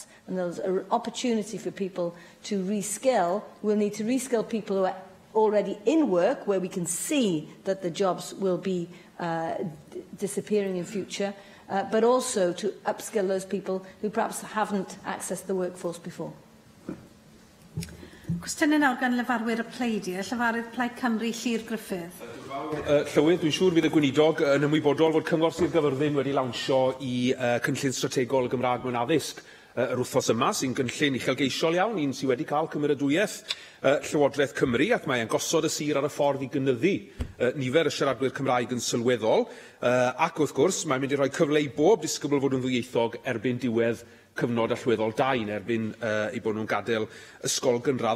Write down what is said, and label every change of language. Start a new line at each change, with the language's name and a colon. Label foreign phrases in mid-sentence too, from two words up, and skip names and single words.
English: And there's an opportunity for people to reskill. We'll need to reskill people who are already in work, where we can see that the jobs will be disappearing in future, but also to upskill those people who perhaps haven't accessed the workforce before.
Welsh: Cwestiynau nawr gan lefarwyr y Pleidiau, Llefarydd Plaid Cymru, Llyr Gruffydd. Llywydd, dwi'n siŵr fydd y gweinidog yn ymwybodol fod Cyngor Sir Gyfyrddin wedi lawnsio i cynllun strategol y Gymraeg mewn addysg yr wythnos yma, sy'n gynllun uchelgeisiol iawn, un sydd wedi cael cymeradwyaeth Llywodraeth Cymru, ac mae'n gosod y sir ar y ffordd i gynyddu nifer y siaradwyr Cymraeg yn sylweddol, ac wrth gwrs mae'n mynd i roi cyfle i bob disgybl fod yn ddwyieithog erbyn diwedd cyfnod allweddol 2 erbyn eu bod nhw'n gadael ysgol gynradd.